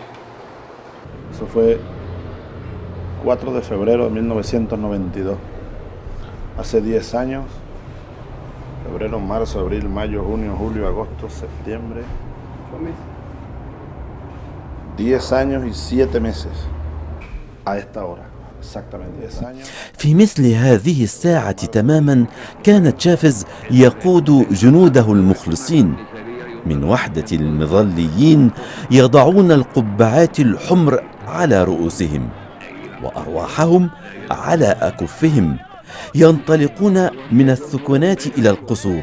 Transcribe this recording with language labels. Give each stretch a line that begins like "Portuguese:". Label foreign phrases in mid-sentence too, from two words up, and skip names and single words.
Spanish: Eso fue 4 de febrero de 1992. Hace 10 años. Febrero, marzo, abril, mayo, junio, julio, agosto, septiembre. 10 años y 7 meses. A esta hora. Exactamente 10 años.
Arabic: في مثل هذه الساعة تماما كان تشافز يقود جنوده المخلصين من وحدة المظليين يضعون القبعات الحمر على رؤوسهم وأرواحهم على أكفهم، ينطلقون من الثكنات إلى القصور،